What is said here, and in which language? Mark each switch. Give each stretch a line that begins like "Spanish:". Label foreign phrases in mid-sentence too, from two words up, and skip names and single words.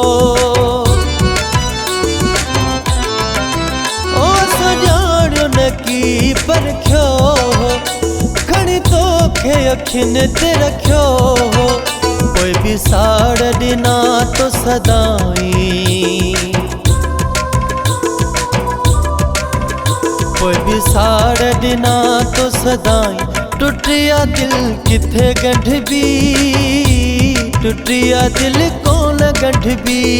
Sindhi: ओ सजाणियो न की परख्यो हो खणी तोखे अखिन ते रखियो हो।
Saraiki: कोई भी साड़ ॾिना तो सदाई, कोई भी साड़ ॾिना तो सदाई, टुटिया दिल किथे गंढ भी, टुटिया दिल कौन गंढ भी।